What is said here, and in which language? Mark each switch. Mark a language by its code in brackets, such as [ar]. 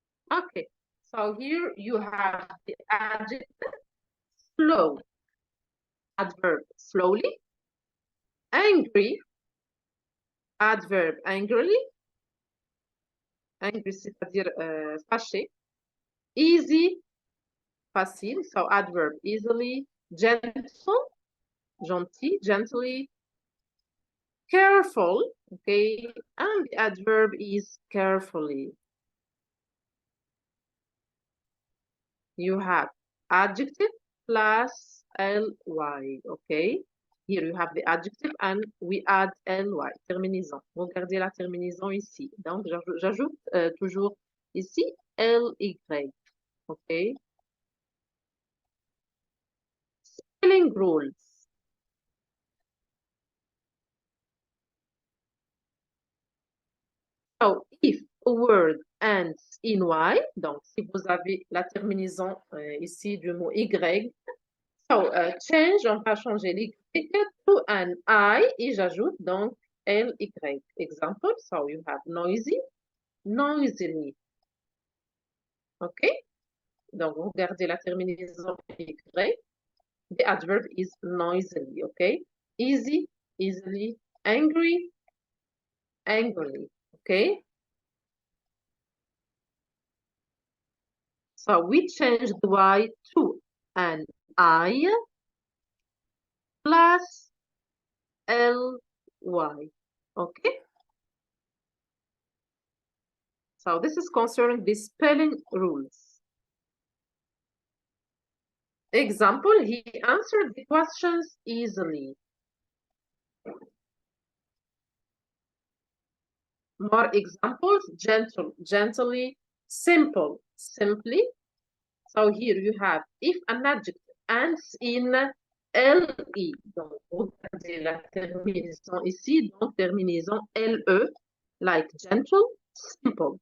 [en] Okay, so here you have the adjective slow, adverb slowly, angry, adverb angrily, angry [fr] c'est-à-dire fâché, [en] easy, facile, so adverb easily, gentle, gentil, gently, careful, okay, and the adverb is carefully. You have adjective plus ly, okay? Here you have the adjective and we add ly, terminaison. [fr] Regardez la terminaison ici. Donc, j'ajoute toujours ici ly, okay? [en] Spelling rules. So, if a word ends in y, [fr] donc si vous avez la terminaison ici du mot y, [en] so change, [fr] on va changer l'y [en] to an I [fr] et j'ajoute donc ly. [en] Example, so you have noisy, noisily. OK? [fr] Donc, regardez la terminaison y. [en] The adverb is noisily, OK? Easy, easily, angry, angrily, OK? So we change the y to an I plus ly, okay? So this is concerning the spelling rules. Example, he answered the questions easily. More examples, gentle, gently, simple, simply. So here you have if an adjective ends in LE. [fr] Donc, regardez la terminaison ici, donc terminaison LE, [en] like gentle, simple.